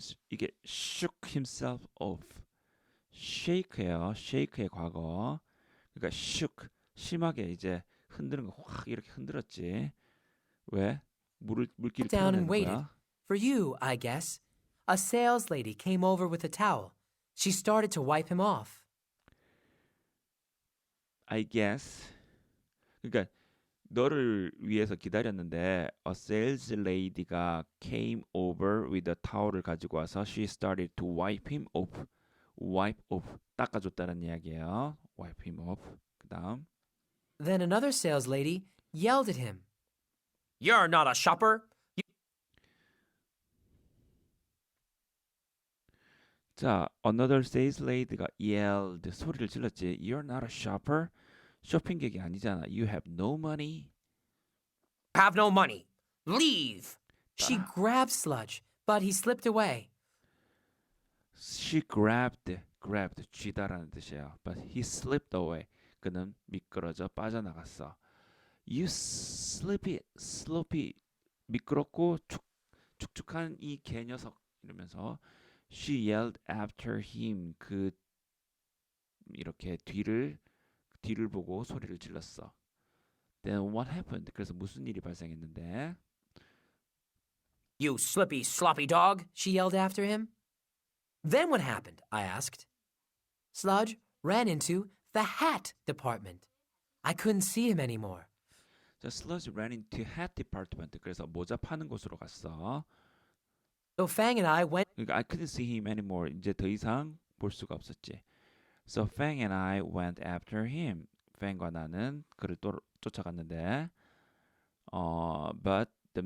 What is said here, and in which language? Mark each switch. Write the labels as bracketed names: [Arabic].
[Korean] 이게 [English] shook himself off. [Korean] shake예요. shake의 과거. 그러니까 shook 심하게 이제 흔드는 거 확 이렇게 흔들었지. 왜? 물기를 [English] down and [Korean] 털어내는 [English] waited. [Korean] 거야. [English] For you, I guess. A sales lady came over with a towel. She started to wipe him off. I guess. [Korean] 그러니까 너를 위해서 기다렸는데 [English] a sales lady가 came over with a towel을 [Korean] 가지고 와서 [English] she started to wipe him off. wipe off. [Korean] 닦아줬다는 이야기예요. [English] wipe him off. [Korean] 그다음 [English] Then another sales lady yelled at him. You're not a shopper. 자, another sales lady가 yelled [Korean] 소리를 질렀지. [English] You're not a shopper. [Korean] 쇼핑객이 아니잖아. [English] You have no money. Have no money. Leave. She grabbed Sludge, but he slipped away. She grabbed [Korean] 쥐다라는 뜻이에요. [English] But he slipped away. [Korean] 그는 미끄러져 빠져나갔어. [English] You sloppy [Korean] 미끄럽고 축축한 이 개 녀석 이러면서 [English] she yelled after him. [Korean] 그 이렇게 뒤를 보고 소리를 질렀어. [English] Then what happened? [Korean] 그래서 무슨 일이 발생했는데? [English] You slippy, sloppy dog, she yelled after him. Then what happened? I asked. Sludge ran into the hat department. I couldn't see him anymore. [Korean] 자, [English] Sludge ran into hat department. [Korean] 그래서 모자 파는 곳으로 갔어. [English] So Fang and I went. [Korean] 그러니까 [English] I couldn't see him anymore. [Korean] 이제 더 이상 볼 수가 없었지. [English] So Fang and I went after him. [Korean] Fang과 나는 그를 쫓아갔는데, [English] but the